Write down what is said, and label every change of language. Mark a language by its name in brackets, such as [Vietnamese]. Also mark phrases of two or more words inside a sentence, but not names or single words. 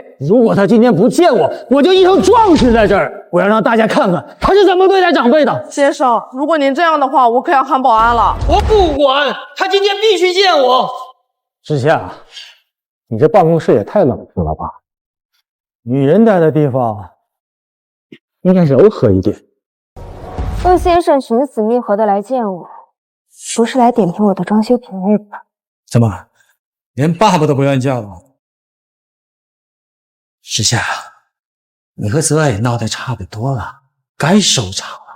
[Chinese] 如果他今天不見我，我就一頭撞死在這兒。我要讓大家看看他是怎麼對待長輩的。先生，如果您這樣的話，我可要喊保安了。我不管，他今天必須見我。之夏，你這辦公室也太冷清了吧？女人待的地方應該柔和一點。陸先生尋死覓活的來見我，不是來點評我的裝修便宜吧？怎麼，連爸爸都不願意叫了？之夏，你和澤愛也鬧得差不多了，該收場了。